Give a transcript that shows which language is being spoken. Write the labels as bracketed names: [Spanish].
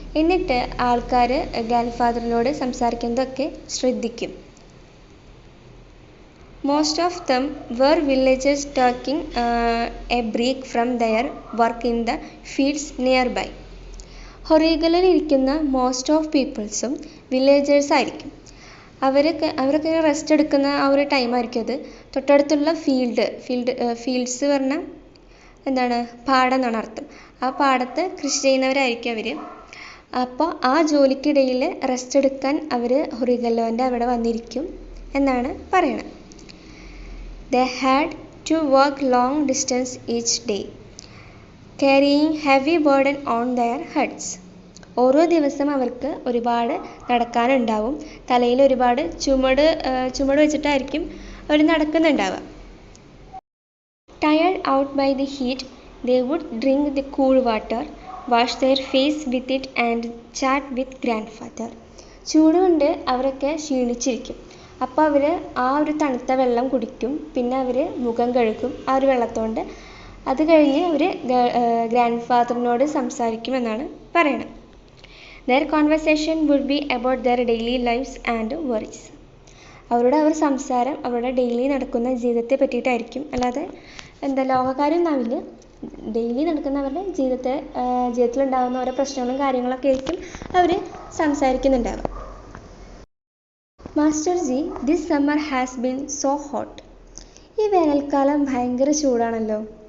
[Malayalam] എന്നിട്ട് ആൾക്കാർ ഗ്രാൻഡ് ഫാദറിനോട് സംസാരിക്കുന്നതൊക്കെ ശ്രദ്ധിക്കും. [English] Most of them were villagers taking a break from their work in the fields nearby. [Malayalam] ഹൊറിഗല്ലോയിൽ ഇരിക്കുന്ന most of പീപ്പിൾസും villagers ആയിരിക്കും. അവരൊക്കെ rest എടുക്കുന്ന ആ ഒരു ടൈമായിരിക്കും അത്. തൊട്ടടുത്തുള്ള ഫീൽഡ്സ് പറഞ്ഞാൽ എന്താണ്? പാടം എന്നാണ് അർത്ഥം. ആ പാടത്ത് കൃഷി ചെയ്യുന്നവരായിരിക്കും അവർ. അപ്പോൾ ആ ജോലിക്കിടയിൽ റെസ്റ്റ് എടുക്കാൻ അവർ ഹൊറിഗല്ലോൻ്റെ അവിടെ വന്നിരിക്കും എന്നാണ് പറയണത്. [English] They had to walk long distance each day, carrying heavy burden on their heads. [Malayalam] ഓരോ ദിവസം അവർക്ക് ഒരുപാട് നടക്കാനുണ്ടാവും. തലയിൽ ഒരുപാട് ചുമട് വെച്ചിട്ടായിരിക്കും അവർ നടക്കുന്നുണ്ടാവുക. [English] Tired out by the heat, they would drink the cool water, wash their face with it and chat with grandfather. [Malayalam] ചൂടുകൊണ്ട് അവരൊക്കെ ക്ഷീണിച്ചിരിക്കും. അപ്പോൾ അവർ ആ ഒരു തണുത്ത വെള്ളം കുടിക്കും. പിന്നെ അവർ മുഖം കഴുകും ആ ഒരു വെള്ളത്തോണ്ട്. അത് കഴിഞ്ഞ് അവർ ഗ്രാൻഡ് ഫാദറിനോട് സംസാരിക്കുമെന്നാണ് പറയണത്. [English] Their conversation would be about their daily lives and worries. [Malayalam] അവരുടെ സംസാരം അവരുടെ ഡെയിലി നടക്കുന്ന ജീവിതത്തെ പറ്റിയിട്ടായിരിക്കും. അല്ലാതെ ലോകകാര്യമൊന്നാവില്ല. ഡെയിലി നടക്കുന്ന അവരുടെ ജീവിതത്തിലുണ്ടാകുന്ന ഓരോ പ്രശ്നങ്ങളും കാര്യങ്ങളൊക്കെ ആയിരിക്കും അവർ സംസാരിക്കുന്നുണ്ടാവുക. [English] Master ji, this summer has been so hot. [Malayalam] ഈ വേനൽക്കാലം ഭയങ്കര ചൂടാണല്ലോ.